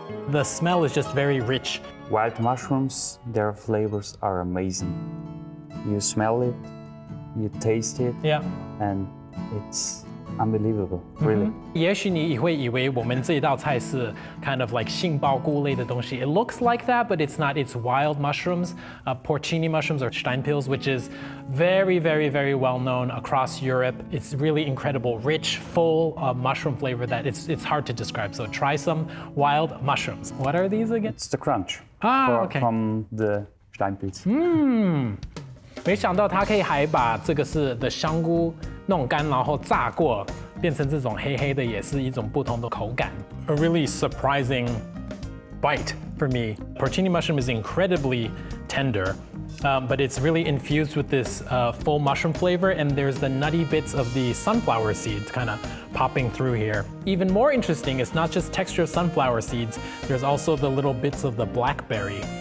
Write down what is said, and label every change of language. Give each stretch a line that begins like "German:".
English: The smell is just very rich. Wild mushrooms, their flavors are amazing. You smell it, you taste it, yeah, and it's unbelievable, really.
Chinese: 也许你会以为我们这一道菜是
English: kind of like
Chinese: 杏鲍菇类的东西.
English: It looks like that, but it's not. It's wild mushrooms, porcini mushrooms or Steinpils, which is very, very, very well known across Europe. It's really incredible, rich, full mushroom flavor that it's hard to describe. So try some wild mushrooms. What are these again? It's the crunch okay. from the Steinpils.
Chinese: 没想到它可以还把这个是的香菇弄干，然后炸过，变成这种黑黑的，也是一种不同的口感。
English: A really surprising bite for me. Porcini mushroom is incredibly tender, but it's really infused with this full mushroom flavor, and there's the nutty bits of the sunflower seeds kind of popping through here. Even more interesting, it's not just texture of sunflower seeds, there's also the little bits of the blackberry.